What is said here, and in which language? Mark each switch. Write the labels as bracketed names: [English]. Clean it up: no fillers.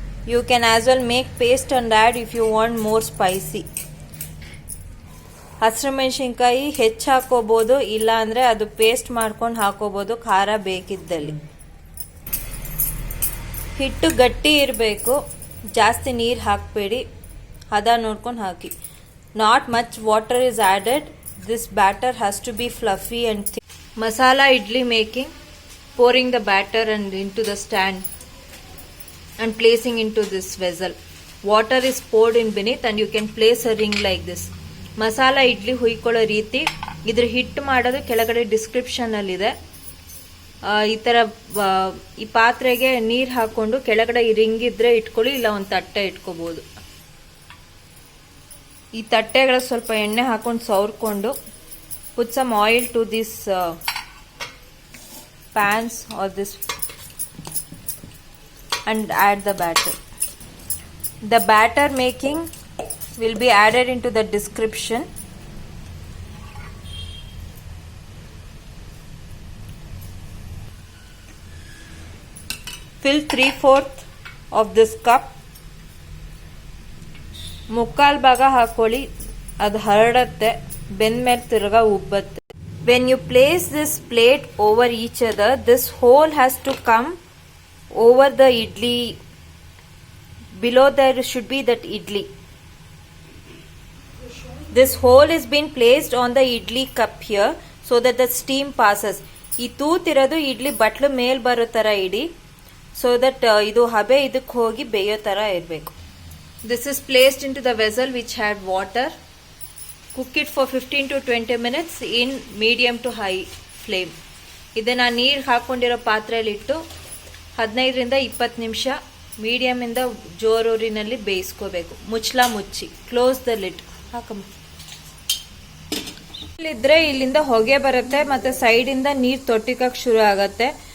[English] You can as well make paste and add if you want more spicy. [Kannada] ಹಸಿರು ಮೆಣಸಿನ್ಕಾಯಿ ಹೆಚ್ಚು ಹಾಕೋಬೋದು, ಇಲ್ಲ ಅಂದರೆ ಅದು ಪೇಸ್ಟ್ ಮಾಡ್ಕೊಂಡು ಹಾಕೋಬೋದು ಖಾರ ಬೇಕಿದ್ದಲ್ಲಿ. ಹಿಟ್ಟು ಗಟ್ಟಿ ಇರಬೇಕು, ಜಾಸ್ತಿ ನೀರು ಹಾಕಬೇಡಿ, ಹದ ನೋಡ್ಕೊಂಡು ಹಾಕಿ. [English] Not much water is added. This batter has to be fluffy and thick. Masala idli making: pouring the batter and into the stand and placing into this vessel. Water is poured in beneath and you can place a ring like this. [Kannada] Masala idli ಹುಯ್ಕೊಳ್ಳೋ ರೀತಿ, ಇದ್ರ ಹಿಟ್ಟು ಮಾಡೋದು ಕೆಳಗಡೆ description ಅಲ್ಲಿ ಇದೆ. ಈ ತರ ಈ ಪಾತ್ರೆಗೆ ನೀರು ಹಾಕೊಂಡು ಕೆಳಗಡೆ ಈ ರಿಂಗ್ ಇದ್ರೆ ಇಟ್ಕೊಳ್ಳಿ, ಇಲ್ಲ ಒಂದು ತಟ್ಟೆ ಇಟ್ಕೋಬಹುದು. ಈ ತಟ್ಟೆಗಳ ಸ್ವಲ್ಪ ಎಣ್ಣೆ ಹಾಕೊಂಡು ಸವರ್ಕೊಂಡು [English] put some oil to this pans or this and add the batter. The batter making will be added into the description. fill 3/4 of this cup. [Kannada] ಮುಕ್ಕಾಲ್ ಭಾಗ ಹಾಕೊಳ್ಳಿ, ಅದು ಹರಡತ್ತೆ, ಬೆಂದ್ಮೇಲೆ ತಿರ್ಗಾ ಉಬ್ಬತ್ತೆ. [English] When you place this plate over each other, this hole has to come over the idli. Below there should be that idli. This hole is been placed on the idli cup here so that the steam passes. [Kannada] ಈ ತೂತಿರೋದು ಇಡ್ಲಿ ಬಟ್ಲು ಮೇಲ್ ಬರೋ ತರ ಇಡಿ, [English] so that [Kannada] ಇದು ಹಬೆ ಇದಕ್ಕೆ ಹೋಗಿ ಬೇಯೋ ತರ ಇರಬೇಕು. [English] This is placed into the vessel which had water. Cook it for 15 to 20 minutes in medium to high flame. [Kannada] ಇದನ್ನ ನೀರು ಹಾಕೊಂಡಿರೋ ಪಾತ್ರೆಯಲ್ಲಿಟ್ಟು 15 ರಿಂದ 20 ನಿಮಿಷ ಮೀಡಿಯಂ ಇಂದ ಜೋರೂರಿನಲ್ಲಿ ಬೇಯಿಸ್ಕೋಬೇಕು. ಮುಚ್ಚಳ ಮುಚ್ಚಿ, [English] Close the lid. [Kannada] ಹಾಕಮ್ಮ. ಇಲ್ಲಿದ್ರೆ ಇಲ್ಲಿಂದ ಹೊಗೆ ಬರುತ್ತೆ, ಮತ್ತೆ ಸೈಡ್ ಇಂದ ನೀರ್ ತೊಟ್ಟಿಕಕ್ ಶುರು ಆಗತ್ತೆ.